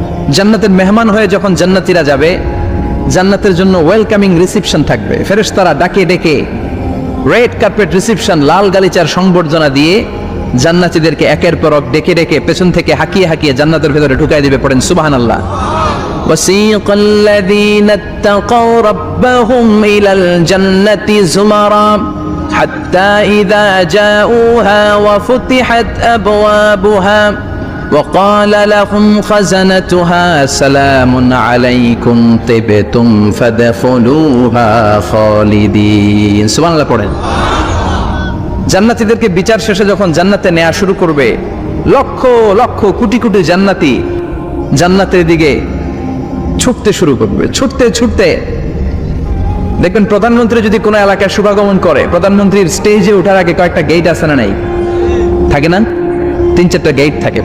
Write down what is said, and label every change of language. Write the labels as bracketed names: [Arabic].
[Bangla] জান্নাতের মেহমান হয়ে যখন জান্নাতীরা যাবে, জান্নাতের জন্য ওয়েলকামিং রিসেপশন থাকবে। ফেরেশতারা ডাকে ডেকে রেড কার্পেট রিসেপশন, লাল গালিচার সংবর্ধনা দিয়ে জান্নাতীদেরকে একের পর এক ডেকে ডেকে পেছন থেকে হাঁকিয়ে হাঁকিয়ে জান্নাতের ভেতরে ঢুকাই দিবে। পড়েন সুবহানাল্লাহ। [Arabic] وسيق الذين اتقوا ربهم إلى الجنة زمرا حتى إذا جاءوها وفتحت أبوابها وقال لهم خزنتها سلام عليكم طبتم فادخلوها خالدين। [Bangla] সুবহানাল্লাহ পড়েন। জান্নাতীদেরকে বিচার শেষে যখন জান্নাতে নেওয়া শুরু করবে, লক্ষ লক্ষ কোটি কোটি জান্নাতি জান্নাতের দিকে ছুটতে শুরু করবে। ছুটতে ছুটতে দেখবেন প্রধানমন্ত্রী যদি কোনো এলাকায় শুভাগমন করে, প্রধানমন্ত্রীর স্টেজে ওঠার আগে কয়েকটা গেট আছে না নাই? থাকে না? 3-4টা গেট থাকে।